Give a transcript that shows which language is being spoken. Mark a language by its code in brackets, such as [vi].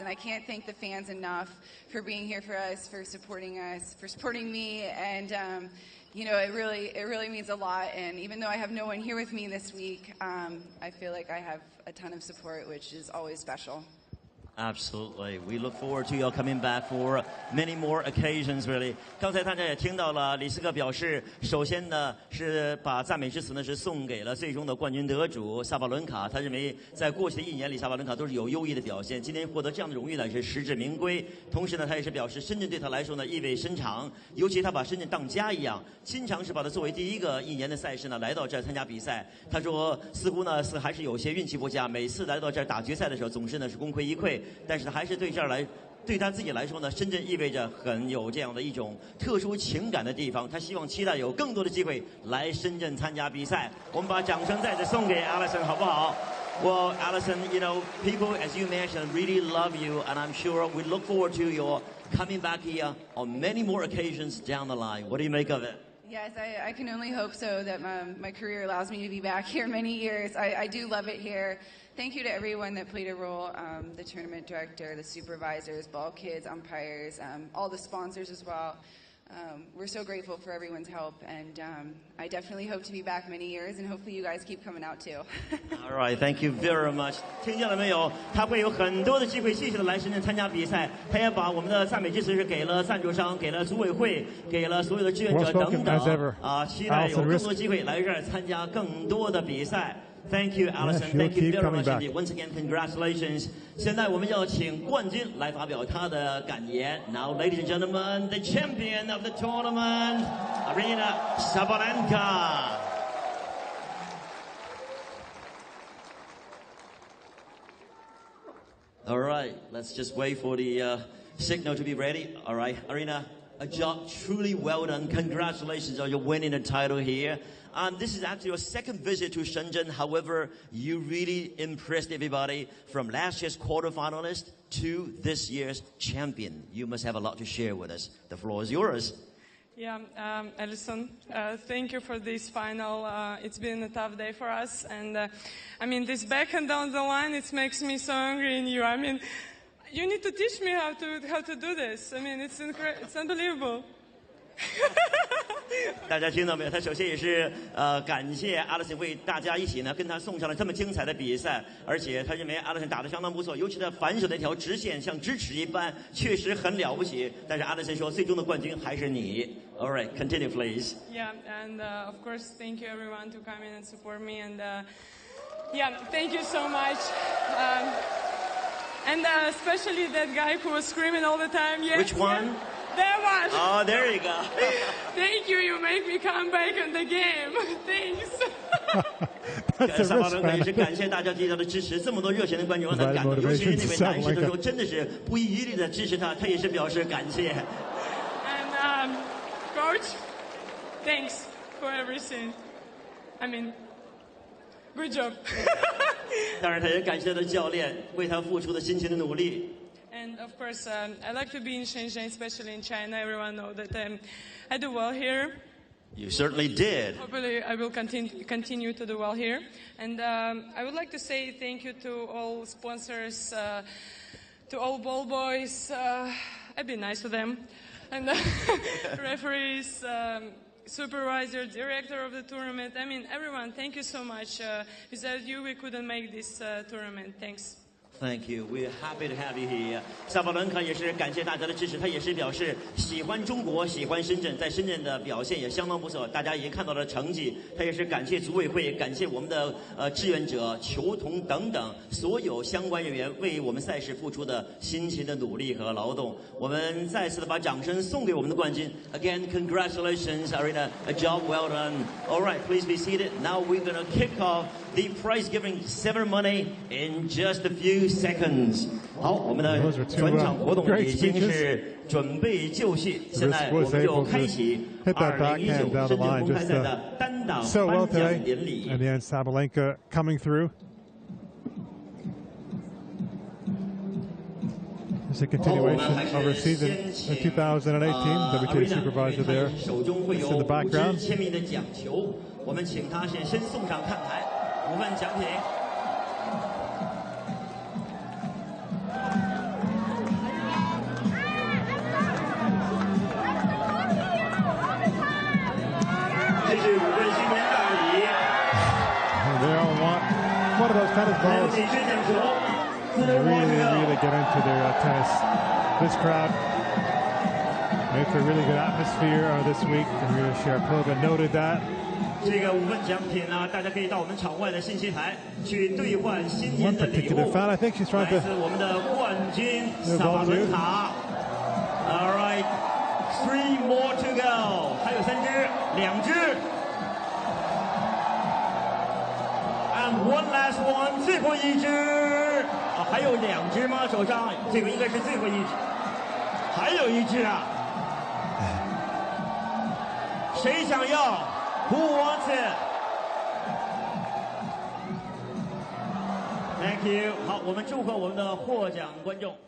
[en] And I can't thank the fans enough for being here for us, for supporting me. And, you know, it really means a lot. And even though I have no one here with me this week, I feel like I have a ton of support, which is always special. Absolutely. We look forward to you coming back for many more occasions, really. [zh] 刚才大家也听到了，李斯克表示，首先呢是把赞美之词呢是送给了最终的冠军得主萨巴伦卡。他认为在过去的一年里，萨巴伦卡都是有优异的表现，今天获得这样的荣誉呢是实至名归。同时呢，他也是表示深圳对他来说呢意味深长，尤其他把深圳当家一样，经常是把他作为第一个一年的赛事呢来到这儿参加比赛。他说似乎呢还是有些运气不佳，每次来到这儿打决赛的时候总是呢是功亏一篑。但是还是对他自己来说呢，深圳意味着很有这样的一种特殊情感的地方。他希望期待有更多的机会来深圳参加比赛。我们把掌声再次送给 Alison， 好不好？ [en] Well, Alison, you know, people, as you mentioned, really love you, and I'm sure we look forward to your coming back here on many more occasions down the line. What do you make of it? Yes, I can only hope so that my career allows me to be back here many years. I do love it here. Thank you to everyone that played a role, the tournament director, the supervisors, ball kids, umpires, all the sponsors as well. We're so grateful for everyone's help, and I definitely hope to be back many years, and hopefully you guys keep coming out too. All right, thank you very much. [zh] 听见了没有？他会有很多的机会继续的来深圳参加比赛。他也把我们的赞美之词是给了赞助商，给了组委会，给了所有的志愿者等等。期待有更多机会来这儿参加更多的比赛。 [en] Thank you, Alison. Thank you very much indeed. Once again, congratulations. [zh] 现在我们要请冠军来发表他的感言。 [en] Now, ladies and gentlemen, the champion of the tournament, Aryna Sabalenka. All right, let's just wait for the signal to be ready. All right, Aryna, a job truly well done. Congratulations on your winning the title here. This is actually your second visit to Shenzhen. However, you really impressed everybody from last year's quarterfinalist to this year's champion. You must have a lot to share with us. The floor is yours. Yeah, Alison, thank you for this final. It's been a tough day for us. And I mean, this backhand down the line, it makes me so angry in you. I mean, you need to teach me how to do this. I mean, it's unbelievable. [zh] 大家听到没有？他首先也是感谢 Alison 为大家一起呢跟他送上了这么精彩的比赛，而且他认为 Alison 打得相当不错，尤其他反手那条直线像直尺一般，确实很了不起。但是 Alison 说，最终的冠军还是你。 [en] All right, continue, please. Yeah, and of course, thank you everyone to come in and support me, and yeah, thank you so much. And especially that guy who was screaming all the time. Yes, which one? Yes. That one. Oh, there you go. Thank you. You make me come back in the game. Thanks. That's a [zh] 萨巴伦克 [en] wristband. [zh] 也是感谢大家对他的支持，这么多热情的观众，他感动，尤其是那位男士的时候，真的是不遗余力的支持他，他也是表示感谢。 [en] And coach, thanks for everything. I mean, good job. [zh] 当然，他也感谢他的教练为他付出的辛勤的努力。 [en] And of course, I like to be in Shenzhen, especially in China. Everyone knows that I do well here. You certainly did. Hopefully, I will continue to do well here. And I would like to say thank you to all sponsors, to all ball boys. I've been nice to them. And referees, supervisor, director of the tournament. I mean, everyone, thank you so much. Without you, we couldn't make this tournament. Thanks. Thank you. We're happy to have you here. [zh] 萨巴伦卡也是感谢大家的支持，他也是表示喜欢中国，喜欢深圳，在深圳的表现也相当不错，大家也看到了成绩。他也是感谢组委会，感谢我们的志愿者、球童等等所有相关人员为我们赛事付出的辛勤的努力和劳动。我们再次的把掌声送给我们的冠军。 [en] Again, congratulations, Aryna. A job well done. All right, please be seated. Now we're going to kick off the prize-giving ceremony in just a few seconds. [zh] 好，我们的转场活动已经是准备就绪，现在我们就开启2019深圳公开赛的单打颁奖典礼。 [en] And then Sabalenka coming through. It's a continuation of her season in 2018. WTA supervisor there. [zh] 手中会有 [en] in the background. [zh] 签名的奖球，我们请他先送上看台，部分奖品。这是5份新年大礼。 [en] They all want one of those tennis balls. They really get into their tennis. This crowd made for a really good atmosphere this week, and really share program noted that. [zh] 这个5份奖品呢，大家可以到我们场外的信息台去兑换新年的礼物。来自我们的冠军萨巴伦卡。 [en] All right, 3 more to go， [zh] 还有3支，2支。 [en] And one last one， [zh] 最后一支。啊，还有2支吗？手上这个应该是最后一支，还有1支啊。谁想要 [en] ？Who wants it? Thank you。 [zh] 好，我们祝贺我们的获奖观众。